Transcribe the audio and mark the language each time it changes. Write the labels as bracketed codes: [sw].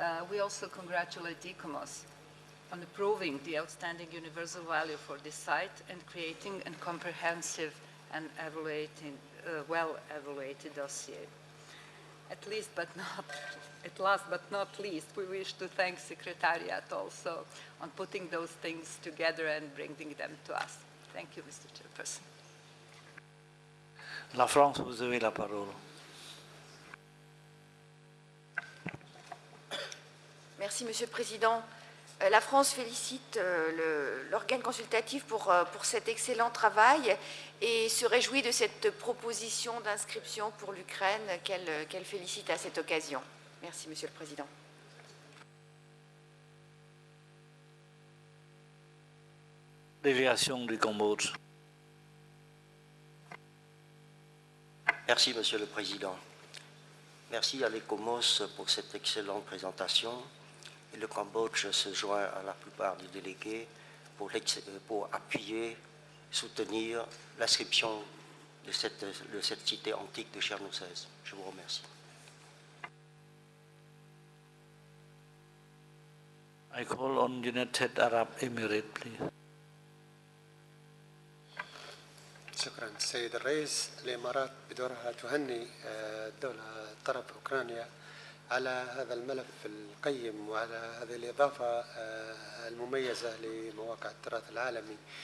[en] We also congratulate ICOMOS on approving the outstanding universal value for this site and creating a comprehensive and well-evaluated dossier. At last but not least, we wish to thank Secretariat also on putting those things together and bringing them to us. Thank you, Mr. Chairperson. [fr] La France, vous avez la parole. Merci, Monsieur le Président. La France félicite l'organe consultatif pour cet excellent travail et se réjouit de cette proposition d'inscription pour l'Ukraine qu'elle félicite à cette occasion. Merci, Monsieur le Président. Délégation du Cambodge. Merci, Monsieur le Président. Merci à l'ECOMOS pour cette excellente présentation. Et le Cambodge se joint à la plupart des délégués pour appuyer, soutenir l'inscription de cette cité antique de Chernoussès. Je vous remercie. [en] I call on United Arab Emirates, please. [ar] شكرا السيد الرئيس. الإمارات بدورها تهني الدولة طرف أوكرانيا على هذا الملف القيم وعلى هذه الإضافة المميزة لمواقع التراث العالمي.